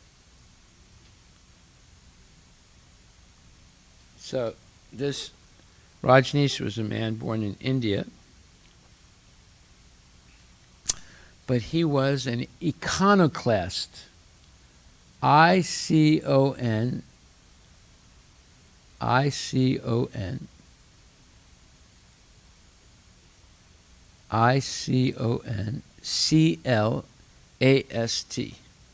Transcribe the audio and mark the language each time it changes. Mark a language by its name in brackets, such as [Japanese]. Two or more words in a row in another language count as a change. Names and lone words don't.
[English] So this Rajneesh was a man born in India, but he was an iconoclast. I-C-O-N, I-C-O-N, I-C-O-N-C-L-A-S-T.